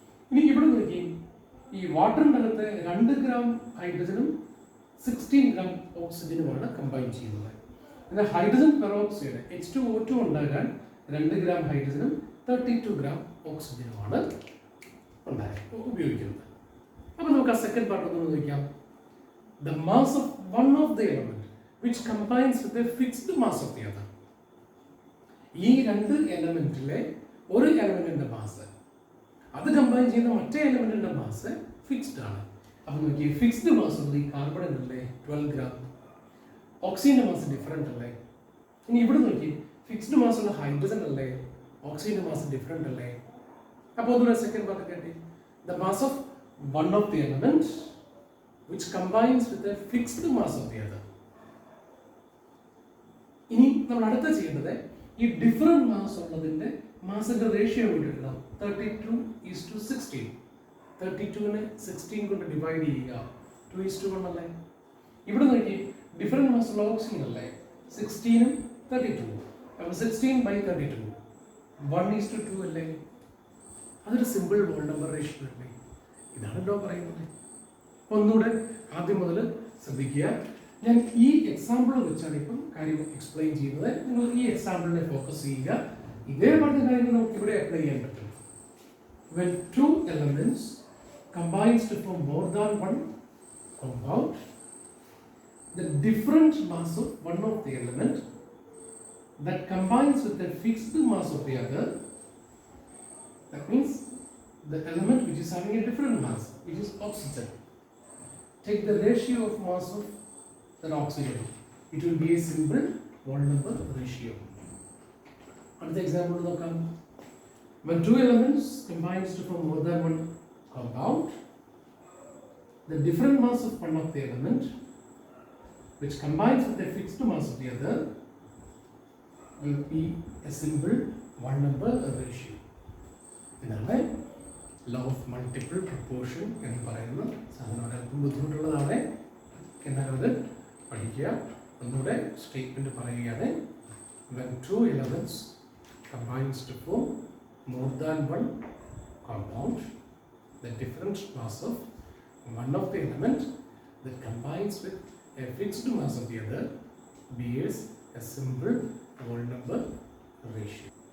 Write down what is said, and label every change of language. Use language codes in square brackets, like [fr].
[ml] ഇനി ഇവിടെ നോക്കി, ഈ വാട്ടറിൻ്റെ അകത്ത് 2 ഗ്രാം ഹൈഡ്രജനും 16 ഗ്രാം ഓക്സിജനുമാണ് കമ്പൈൻ ചെയ്യുന്നത്. എന്നാൽ ഹൈഡ്രജൻ പെറോക്സൈഡ് H2O2 ഉണ്ടാകാൻ 2 ഗ്രാം ഹൈഡ്രജനും 32 ഗ്രാം ഓക്സിജനുമാണ് ഉപയോഗിക്കുന്നത്. അപ്പോൾ നമുക്ക് ആ സെക്കൻഡ് പാർട്ട് ഒന്ന് നോക്കാം. [en] The mass of one of the element which combines with a fixed mass of the other. [ml] ഈ രണ്ട് എലമെന്റിലെ ഒരു എലമെന്റിന്റെ മാസ് അത് കമ്പൈൻ ചെയ്യുന്ന മറ്റേ എലമെന്റിന്റെ മാസ് ഫിക്സ്ഡ് ആണ്. അപ്പോൾ നോക്കി, ഫിക്സ്ഡ് മാസ് ഉള്ള ഈ കാർബണിനല്ലേ 12 ഗ്രാം, ഓക്സിജന്റെ മാസ് ഡിഫറെന്റ് അല്ലേ? ഇനി ഇവിടെ നോക്കി, ഫിക്സ്ഡ് മാസ് ഉള്ള ഹൈഡ്രജൻ അല്ലേ, ഓക്സിജന്റെ മാസ് ഡിഫറെന്റ് അല്ലേ? അപ്പോൾ ഒന്നുകൂടെ സെക്കൻഡ് പാർട്ട് കേട്ടി, [en] the mass of one of the element which combines with a fixed mass of the other. [ml] ഇനി നമ്മൾ അടുത്ത ചെയ്യേണ്ടത് ഈ ഡിഫറെന്റ് മാസ് ഉള്ളതിന്റെ മാസിന്റെ റേഷ്യോ എടുക്കണം. 32:16. 32നെ 16 കൊണ്ട് ഡിവൈഡ് ചെയ്യുക, 2:1 അല്ലേ? ഇവിടെ നോക്കി, ഡിഫറെന്റ് മാസ് ഉള്ള ഓക്സിജൻ അല്ലേ, 16ഉം 32. അപ്പോൾ 16/32 1:2 അല്ലേ? അതൊരു സിമ്പിൾ ഹോൾ നമ്പർ റേഷ്യോ അല്ലേ? ഇതാണല്ലോ പറയുന്നത്. ഒന്നുകൂടെ ആദ്യം മുതൽ ശ്രദ്ധിക്കുക. ഞാൻ ഈ എക്സാമ്പിൾ വെച്ചാണ് ഇപ്പം കാര്യം എക്സ്പ്ലെയിൻ ചെയ്യുന്നത്. നിങ്ങൾ ഈ എക്സാമ്പിളിനെ ഫോക്കസ് ചെയ്യുക. ഇതേ പറഞ്ഞ കാര്യങ്ങൾ നമുക്ക് ഇവിടെ അപ്ലൈ ചെയ്യാൻ പറ്റും. [en] When two elements combines to form more than one compound, the different mass of one of the element that combines with the fixed mass of the other, that means the element which is having a different mass, which is oxygen, take the ratio of mass of that oxygen. It will be a simple whole number ratio. Another example [ml] നോക്കാം. [en] When two elements combines to form more than one compound, the different mass of one of the element which combines with a fixed mass of the other will be a simple one number ratio. [ml] ഇതാണ് law of multiple proportion എന്ന് പറയുന്ന സാധനം. അല്പം ബുദ്ധിമുട്ടുള്ളതാണ്, എന്നാലും അത് പഠിക്കുക. ഒന്നുകൂടെ statement പറയുകയാണ്. [en] When two elements combines to form more than one compound, the different mass of one of the element that combines with a fixed mass of the other bears a simple whole number ratio.